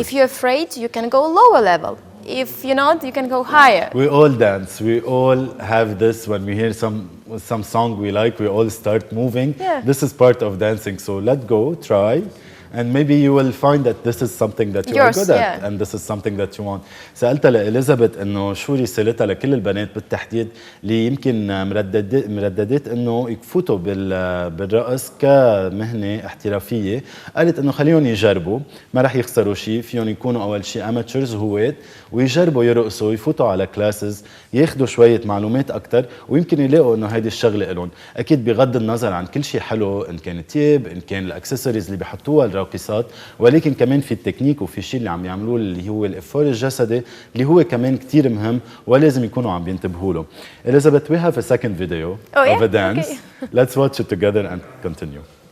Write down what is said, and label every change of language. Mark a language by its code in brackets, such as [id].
[en] if you're afraid, you can go lower level. If you're not, you can go higher. We all dance. We all have this when we hear some song we like, we all start moving. Yeah. This is part of dancing. So let go, try, and maybe you will find that this is something that you are Yours, good at, yeah. and this is something that you want. [ar] سألتها لإليزابيث إنه شو رسالتها لكل البنات بالتحديد اللي يمكن مرددات إنه يفوتوا بالرقص كمهنة احترافية. قالت إنه خليهم يجربوا، ما رح يخسروا شيء، فيهم يكونوا أول شيء أماتشرز هواة ويجربوا يرقصوا، يفوتوا على كلاسز، ياخذوا شوية معلومات أكتر، ويمكن يلاقوا إنه هيدي الشغلة إلهم. أكيد بغض النظر عن كل شيء حلو، إن كان تياب، إن كان الأكسسوارز اللي بيحطوها الراقصات، ولكن كمان في التكنيك وفي شيء اللي عم يعملوه اللي هو الإفور الجسدي اللي هو كمان كتير مهم ولازم يكونوا عم بينتبهوا له. [en] Elizabeth, we have a second video of a dance. Okay. Let's watch it together and continue.